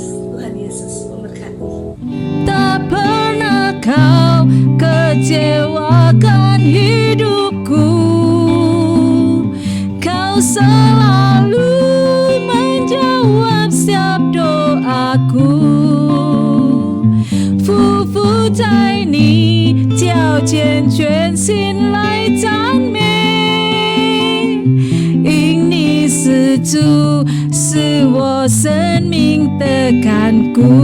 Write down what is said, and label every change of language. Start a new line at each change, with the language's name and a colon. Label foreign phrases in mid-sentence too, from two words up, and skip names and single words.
Indonesian: Tuhan Yesus memberkati. Tak pernah Kau kecewakan hidupku. Kau selalu menjawab setiap doaku.
Chinese: 匍匐在你脚前，全心来赞美。因你是主，是我生命的看顾。